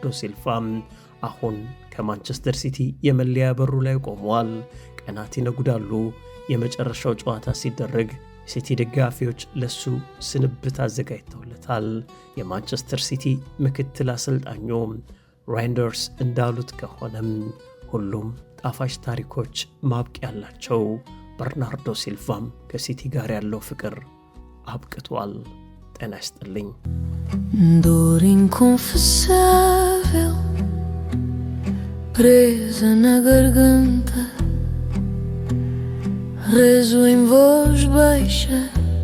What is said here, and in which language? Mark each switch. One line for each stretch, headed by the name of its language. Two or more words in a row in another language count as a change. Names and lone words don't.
Amharic: ሲልቫ አሁን ከማንቸስተር ሲቲ የመለያ በሩ ላይ ቆመዋል። ቀናት ይነጉዳሉ። የመጨረሻው ጨዋታ ሲደረግ ሲቲ ደጋፊዎች ለሱ ስንብት አዘጋጅተውለታል። የማንቸስተር ሲቲ ምክትል አሰልጣኙ ራይንደርስ እንዳሉት ከሆነም ሁሉም ጣፋጭ ታሪኮች ማብቂያ ያላቸው፣ በርናርዶ ሲልቫም ከሲቲ ጋር ያለው ፍቅር አብቅቷል። ጤና ይስጥልኝ።
Portuguese: Dor inconfessável, presa na garganta, rezo em voz baixa.